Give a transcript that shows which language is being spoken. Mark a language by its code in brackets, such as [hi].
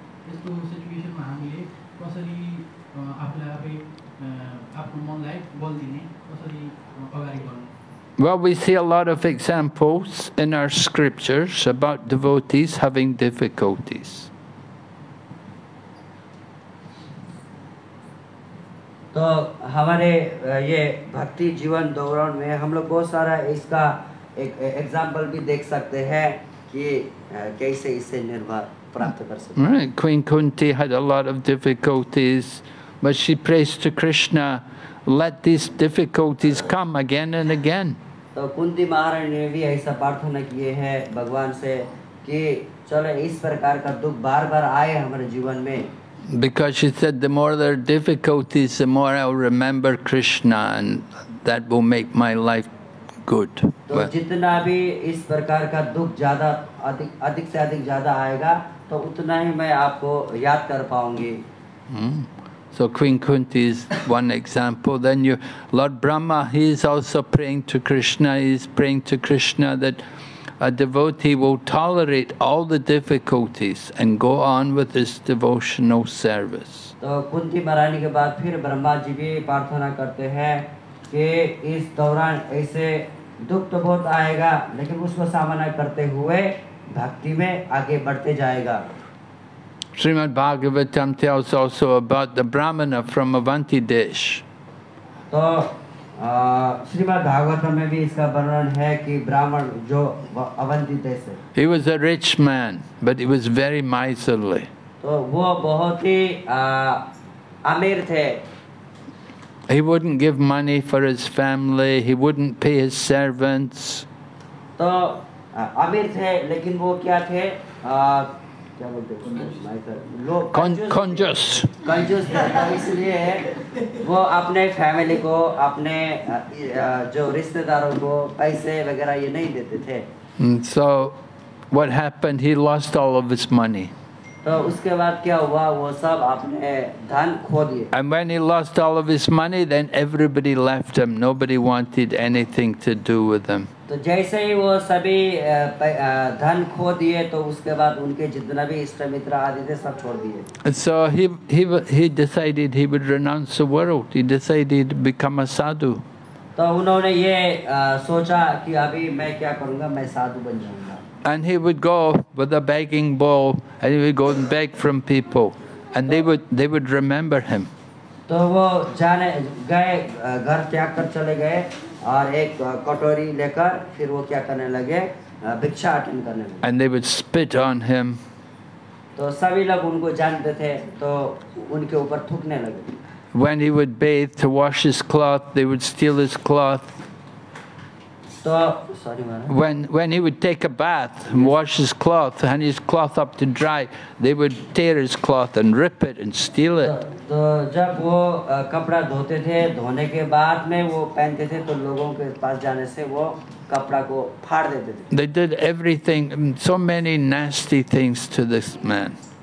[ne] यस्तो सिचुएसनमा हामीले कसरी आफूलाई आफै आफ्नो मनलाई बल दिने, कसरी अगाडि बढ्ने? [en] Well, we see a lot of examples in our scriptures about devotees having difficulties. [hi] तो हमारे ये भक्ति जीवन दौरान में हम लोग बहुत सारा इसका एक एग्जाम्पल भी देख सकते हैं कि कैसे इससे निर्भर प्राप्त कर सकते हैं। [en] Right, Queen Kunti had a lot of difficulties, but she prays to Krishna, let these difficulties come again and again. [hi] तो कुंती महारानी ने भी ऐसा प्रार्थना किए हैं भगवान से कि चलो इस प्रकार का दुख बार बार आए हमारे जीवन में। [en] Because she said, the more there are difficulties, the more I'll remember Krishna, and that will make my life good. [hi] तो जितना भी इस प्रकार का दुख ज्यादा अधिक से अधिक ज्यादा आएगा तो उतना ही मैं आपको याद कर पाऊंगी। [en] So Queen Kunti is one example. Then Lord Brahma, he is also praying to Krishna. He is praying to Krishna that a devotee will tolerate all the difficulties and go on with his devotional service. [hi] तो कुंती महारानी के बाद फिर ब्रह्मा जी भी प्रार्थना करते हैं कि इस दौरान ऐसे दुख तो बहुत आएगा लेकिन उसको सामना करते हुए भक्ति में आगे बढ़ते जाएगा। [en] Srimad Bhagavatam tells also about the Brahmana from Avanti Desh. [hi] तो श्रीमद् भागवतम में भी इसका वर्णन है कि ब्राह्मण जो अवंती देश है। [en] He was a rich man, but he was very miserly. [hi] तो वो बहुत ही अमीर थे। [en] He wouldn't give money for his family. He wouldn't pay his servants. [hi] तो अमीर थे लेकिन वो क्या थे क्या बोलते हैं लोग कंजूस थे। तो इसलिए वो अपने फैमिली को अपने जो रिश्तेदारों को पैसे वगैरह ये नहीं देते थे। [en] So what happened? He lost all of his money. [hi] तो उसके बाद क्या हुआ, वो सब अपने धन खो दिए। [en] And when he lost all of his money, then everybody left him. Nobody wanted anything to do with him. [hi] तो जैसे ही वो सभी धन खो दिए तो उसके बाद उनके जितना भी इष्ट मित्र आदि थे सब छोड़ दिए। [en] And so he decided he would renounce the world. He decided to become a sadhu. [hi] तो उन्होंने ये सोचा कि अभी मैं क्या करूँगा, मैं साधु बन जाऊँगा। [en] And he would go with a begging bowl, and he would go and beg from people, and they would remember him. [hi] तो वो जाने गए, घर त्याग कर चले गए और एक कटोरी लेकर फिर वो क्या करने लगे, भिक्षाटन करने लगे। [en] And they would spit on him. [hi] तो सभी लोग उनको जानते थे तो उनके ऊपर थूकने लगे। [en] When he would bathe to wash his cloth, they would steal his cloth. [hi] तो sorry Maharaj, [en] When he would take a bath and wash his cloth, hang his cloth up to dry, they would tear his cloth and rip it and steal it. [hi] तो जब वो कपड़ा धोते थे, धोने के बाद में वो पहनते थे तो लोगों के पास जाने से वो कपड़ा को फाड़ देते थे। [en] They did everything, so many nasty things to this man.